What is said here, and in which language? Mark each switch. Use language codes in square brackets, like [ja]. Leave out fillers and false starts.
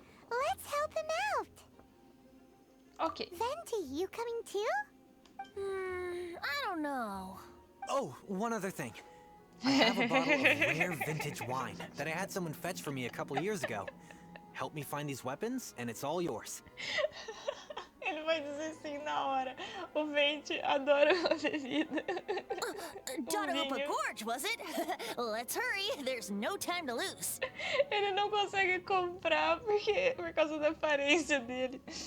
[en] Let's help him out. Ok. Venti, you coming too? I don't know. Oh, one other thing. I have a bottle of rare vintage wine that I had someone fetch for me a couple years ago. Help me find these weapons, and it's all yours. [pt] Ele vai dizer sim na hora. O Venti adora uma bebida. [en] Dadaupa [pt] vinho. [en] Gorge, was it? Let's hurry, there's no time to lose. [pt] Ele não consegue comprar por causa da aparência dele.